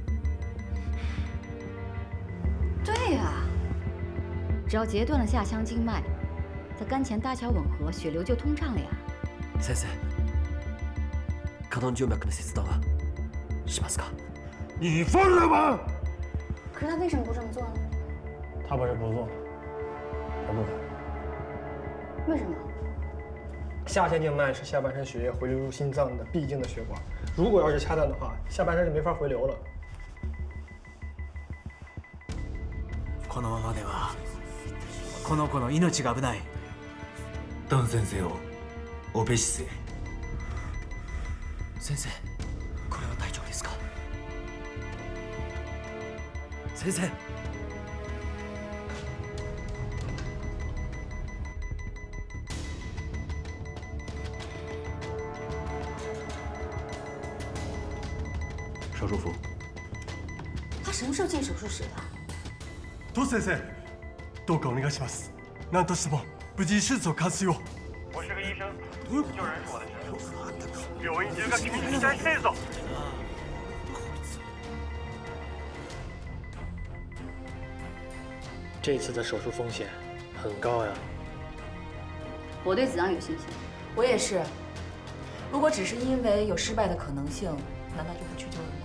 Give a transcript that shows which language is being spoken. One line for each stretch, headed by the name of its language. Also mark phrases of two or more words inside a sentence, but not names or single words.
Chinese: 对呀，只要截断了下腔静脉，在肝前搭桥吻合，血流就通畅了呀。
Japanese: 先生、可能静脈の切断はしますか。
Chinese: 你疯了吗？可是他为什么不这么做呢？他不是不做，他不敢。为什么？下腔静脉是下半身血液回流入心脏的必经的血管，如果要是掐断的话，下半身就没法回流了。
Japanese: このままではこの子の命が危ない。ドン先生をオペ室へ。先生、これは大丈夫ですか。先生。
Chinese: 手术服。他什么时候进手术室的？
Japanese: トシ先生、どうかお願いします。何としても無事に手術を完遂を。
Chinese: 我是个医生，救人是我的职责。
Japanese: 病院中が君に期待しているぞ。
Chinese: 这次的手术风险很高呀。我对子昂有信心。我也是。如果只是因为有失败的可能性，难道就不去救人吗？